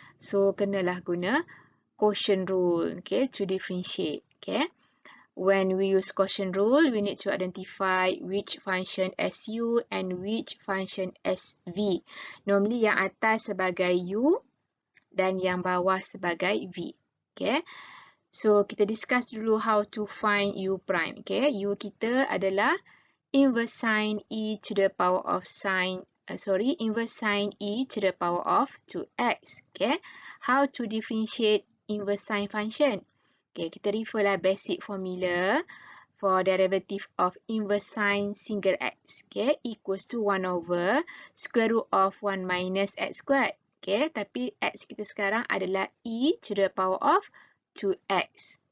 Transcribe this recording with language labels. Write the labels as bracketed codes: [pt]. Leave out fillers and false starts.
[ms] So, kenalah guna quotient rule, okay, [en] to differentiate. [ms] Okay. [en] When we use quotient rule, we need to identify which function as u and which function as v. [ms] Normally yang atas sebagai u dan yang bawah sebagai v. Okay. So, kita discuss dulu [en] how to find u prime. [ms] Okay. U kita adalah inverse sine e to the power of inverse sine e to the power of 2x. Okay. [en] How to differentiate inverse sine function? Okay, [ms] kita refer lah [en] basic formula for derivative of inverse sine single x. Okay, equals to 1 over square root of 1 minus x squared. [ms] Okay, tapi x kita sekarang adalah e to the power of 2x.